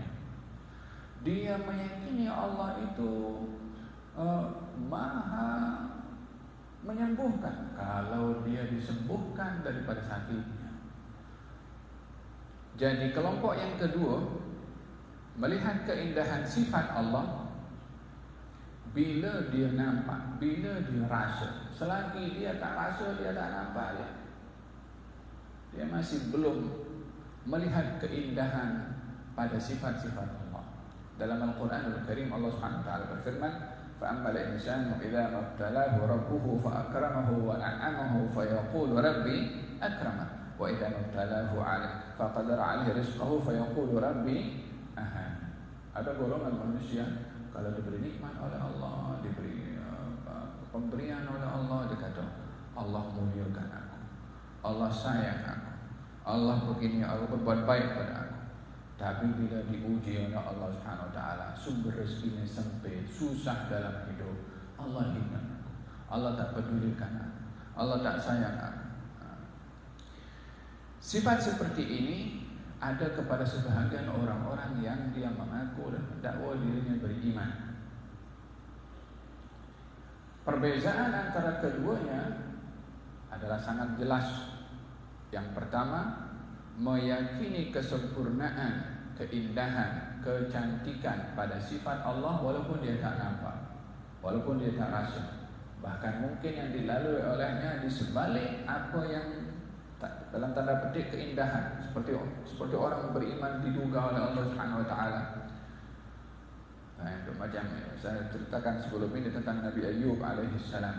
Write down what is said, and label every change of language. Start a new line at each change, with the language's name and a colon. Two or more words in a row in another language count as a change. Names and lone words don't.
Malay: Dia meyakini Allah itu maha menyembuhkan kalau dia disembuhkan daripada sakitnya. Jadi kelompok yang kedua melihat keindahan sifat Allah bila dia nampak, bila dia rasa. Selagi dia tak rasa, dia tak nampak, dia masih belum melihat keindahan pada sifat-sifat Allah. Dalam Al-Quran Al-Karim Allah
Arabic: سبحانه وتعالى
Malay: berfirman,
Arabic: "فأما الإنسان إذا ما ابتلاه ربه فأكرمه ونعمه فيقول ربي أكرمن وإذا ما ابتلاه عليه فقدر عليه رزقه فيقول ربي أهانن."
Malay: Ada golongan manusia kalau diberi nikmat oleh Allah, diberi pemberian oleh Allah, dia kata Allah muliakan aku, Allah sayang aku, Allah begini, Allah berbuat baik pada aku. Tapi bila diuji oleh Allah
Arabic: سبحانه وتعالى,
Malay: sumber rezekinya sempit, susah dalam hidup, Allah hina aku, Allah tak pedulikan aku, Allah tak sayang aku. Sifat seperti ini ada kepada sebahagian orang-orang yang dia mengaku dan mendakwa dirinya beriman. Perbezaan antara keduanya adalah sangat jelas. Yang pertama, meyakini kesempurnaan, keindahan, kecantikan pada sifat Allah walaupun dia tak nampak, walaupun dia tak rasa. Bahkan mungkin yang dilalui olehnya di sebalik apa yang dalam tanda petik keindahan, seperti orang beriman diduga oleh Allah
Arabic: سبحانه وتعالى.
Malay: Nah, itu macam saya ceritakan sebelum ini tentang Nabi Ayub
Arabic: عليه السلام.